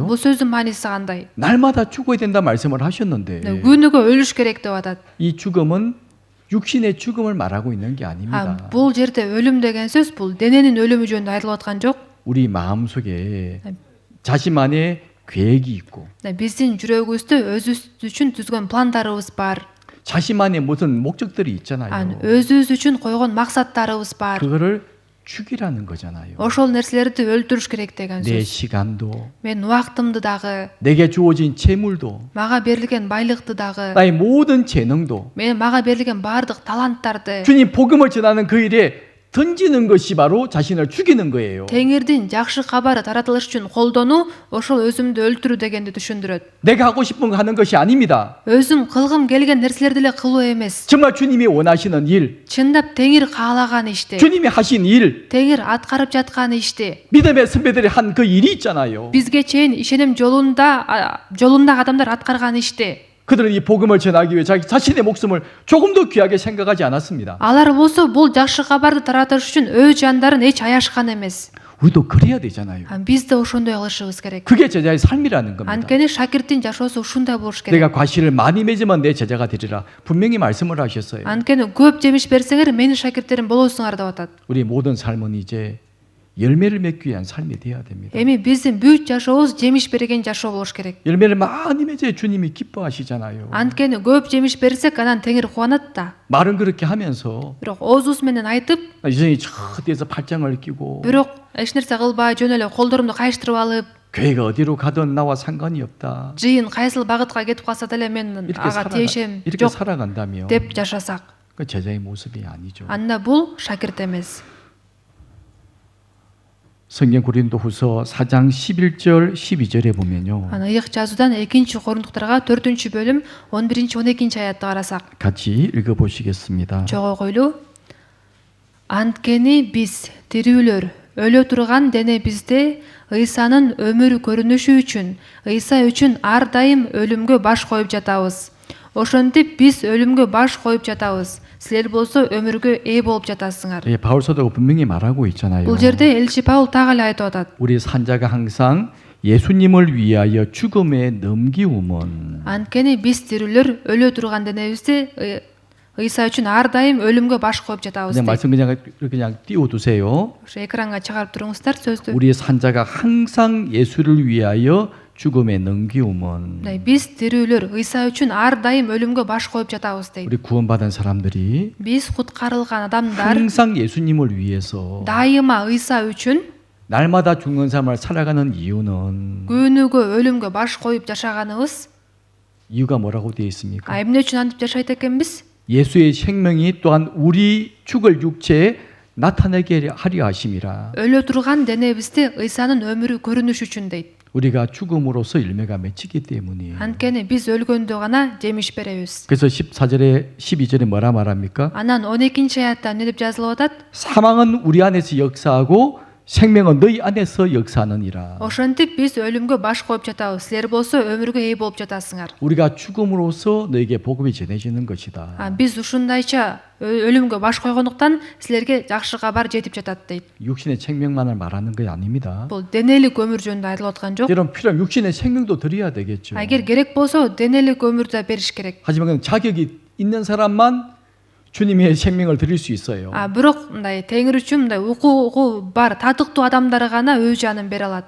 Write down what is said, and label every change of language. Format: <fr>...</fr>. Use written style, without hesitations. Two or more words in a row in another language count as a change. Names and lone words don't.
<ky>Бул сөздүн мааниси кандай?</ky> <ko>날마다 죽어야 된다 말씀을 하셨는데</ko> <ky>күнүгө өлүш керек деп атат.</ky> <ko>이 죽음은 육신의 죽음을 말하고 있는 게 아닙니다.</ko> <ky>Бул жерде өлүм деген сөз бул дененин өлүмү жөнүндө айтылып аткан жок.</ky> <ko>우리 마음속에 자신 안에 계획이 있고</ko> <ky>биздин жүрөгүбүздө өзүбүз үчүн түзгөн пландарыбыз бар.</ky> <ko>자신만의 무슨 목적들이 있잖아요.</ko> <ky>өзүбүз үчүн койгон максаттарыбыз бар.</ky> <ko>그거를 죽이라는 거잖아요.</ko> <ky>ошол нерселерди өлтүрүш керек деген</ky> <ko>내</ko> <ky>сөз.</ky> <ko>시간도</ko> <ky>Мен убактымды дагы,</ky> <ko>내게 주어진 재물도</ko> <ky>мага берилген байлыкты дагы,</ky> <ko>나의 모든 재능도</ko> <ky>мага берилген баардык таланттарды</ky> <ko>주님 복음을 전하는 그 일에 던지는 것이 바로 자신을 죽이는 거예요.</ko> <ky>теңирдин жакшы кабары таратылыш үчүн колдонуу ошол өзүмдү өлтүрүү дегенди түшүндүрөт.</ky> <ko>내가 하고 싶은 거 하는 것이 아닙니다.</ko> <ky>өзүм кылгым келген нерселерди эле кылуу эмес.</ky> <ko>정말 주님이 원하시는 일,</ko> <ky>чындап теңир каалаган ишти,</ky> <ko>주님이 하신 일,</ko> <ky>теңир аткарып жаткан ишти</ky> <ko>믿음의 선배들이 한 그 일이 있잖아요.</ko> <ky>бизге чейин ишеним жолундагы адамдар аткарган ишти.</ky> <ko>그들은 이 복음을 전하기 위해 자기 자신의 목숨을 조금 더 귀하게 생각하지 않았습니다.</ko> <ky>алар болсо бул жакшы кабарды таратыш үчүн өз жандарын эч аяшкан эмес.</ky> <ko>우리도 그래야 되잖아요.</ko> <ky>биз да ошондой кылышыбыз керек.</ky> <ko>그게 제자의 삶이라는 겁니다.</ko> <ky>анткени шакирттин жашоосу ушундай болуш керек.</ky> <ko>내가 과실을 많이 맺으면 내 제자가 되리라. 분명히 말씀을 하셨어요.</ko> <ky>анткени көп жемиш берсеңер менин шакирттерим болосуңар деп атат.</ky> <ko>우리 모든 삶은 이제 열매를 맺기 위한 삶이 되어야 됩니다.</ko> <ky>эми биздин бүт жашообуз жемиш берген жашоо болуш керек.</ky> <ko>열매를 많이 맺어야 주님이 기뻐하시잖아요.</ko> <ky>анткени көп жемиш берсек анан теңир кубанат да.</ky> <ko>말은 그렇게 하면서</ko> <ky>бирок оозубуз менен айтып,</ky> <ko>이전에 저 뒤에서 팔짱을 끼고</ko> <ky>бирок эч нерсе кылбай жөн эле колдорумду кайыштырып алып,</ky> <ko>교회가 어디로 가든 나와 상관이 없다.</ko> <ky>жыйын кайсыл багытка кетип калса деле мен ага тиешем</ky> <ko>이렇게</ko> <ky>жок</ky> <ko>살아간다면</ko> <ky>деп жашасак,</ky> <ko>그 제자의 모습이 아니죠.</ko> <ky>анда бул шакирт эмес.</ky> <ko>성경 고린도후서 4장 11절 12절에 보면요.</ko> <ky>ана ыйык жазуудан 2 Корунтуктарга 4-бөлүм 11-12 аятты карасак,</ky> <ko>같이 읽어 보시겠습니다.</ko> <ky>жогойгойлу. анткени биз тирүүлөр өлө турган денебизде ыйсанын өмүрү көрүнүшү үчүн, ыйса үчүн ар дайым өлүмгө баш коюп жатабыз. ошентип биз өлүмгө баш коюп жатабыз. силер болсо өмүргө ээ болуп жатасыңар.</ky> <ko>예, 바울 사도가 분명히 말하고 있잖아요.</ko> <ky>бул жерде элчи Паул так эле айтып атат.</ky> <ko>우리 산자가 항상 예수님을 위하여 죽음에 넘기움은</ko> <ky>анткени биз тирүүлөр өлө турган денебизде ыйса үчүн ар дайым өлүмгө баш коюп жатабыз.</ky> <ko>그냥 말씀 그냥 띄워두세요.</ko> <ky>ошо экранга чыгарып туруңуздар сөздү.</ky> <ko>우리 산자가 항상 예수를 위하여 죽음에 넘기움은</ko> <ky>биз тирүүлөр ыйса үчүн ар дайым өлүмгө баш коюп жатабыз дейт.</ky> <ko>우리 구원받은 사람들이</ko> <ky>биз куткарылган адамдар</ky> <ko>항상 예수님을 위해서</ko> <ky>дайыма ыйса үчүн</ky> <ko>날마다 죽는 삶을 살아가는 이유는</ko> <ky>күнүгө өлүмгө баш коюп жашаганыбыз</ky> <ko>이유가 뭐라고 되어 있습니까?</ko> <ky>эмне үчүн антип жашайт экенбиз?</ky> <ko>예수의 생명이 또한 우리 죽을 육체에 나타내게 하려 하심이라.</ko> <ky>өлө турган денебизде ыйсанын өмүрү көрүнүш үчүн дейт.</ky> <ko>우리가 죽음으로써 열매가 맺히기 때문이에요.</ko> <ky>анткени биз өлгөндө гана жемиш беребиз.</ky> <ko>그래서 14절에 12절에 뭐라 말합니까?</ko> <ky>анан 12 аятта эмне деп жазылып атат?</ky> <ko>사망은 우리 안에서 역사하고 생명은 너희 안에서 역사하느니라.</ko> <ky>ошентип биз өлүмгө баш коюп жатабыз. силер болсо өмүргө ээ болуп жатасыңар.</ky> <ko>우리가 죽음으로써 너에게 복음이 전해지는 것이다.</ko> <ky>биз ушундайча өлүмгө баш койгондуктан силерге жакшы кабар жетип жатат дейт.</ky> <ko>육신의 생명만을 말하는 게 아닙니다.</ko> <ky>бул денелик өмүр жөнүндө айтылып аткан жок.</ky> <ko>여러분 필요하면 육신의 생명도 드려야 되겠죠.</ko> <ky>эгер керек болсо денелик өмүрдү да бериш керек.</ky> <ko>하지만 그냥 자격이 있는 사람만 주님의 생명을 드릴 수 있어요.</ko> <ky>бирок мындай теңир үчүн мындай укугу бар татыктуу адамдар гана өз жанын бере алат.</ky>